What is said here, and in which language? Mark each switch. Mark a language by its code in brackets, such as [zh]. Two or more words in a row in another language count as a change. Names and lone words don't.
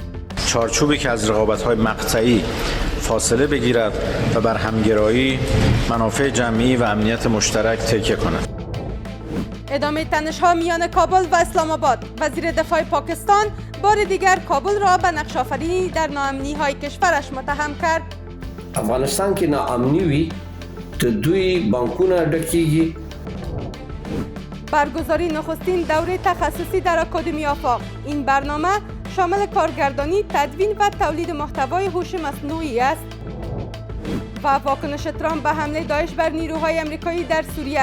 [fa] چارچوبی که از رقابت‌های مقطعی فاصله بگیرد و بر همگرایی، منافع جمعی و امنیت مشترک تکیه کند. ادامه تنش‌ها میان کابل و اسلام آباد. وزیر دفاع پاکستان بار دیگر کابل را به نقش‌آفرینی در ناامنی‌های کشورش متهم کرد. [ps] افغانستان کې ناامني وي ته دوی بانکونه ډکیږي. [fa] برگزاری نخستین دوره تخصصی در آکادمی آفاق. این برنامه شامل کارگردانی، تدوین و تولید محتوای هوش مصنوعی است. و واکنش ترامپ به حمله داعش بر نیروهای آمریکایی در سوریه.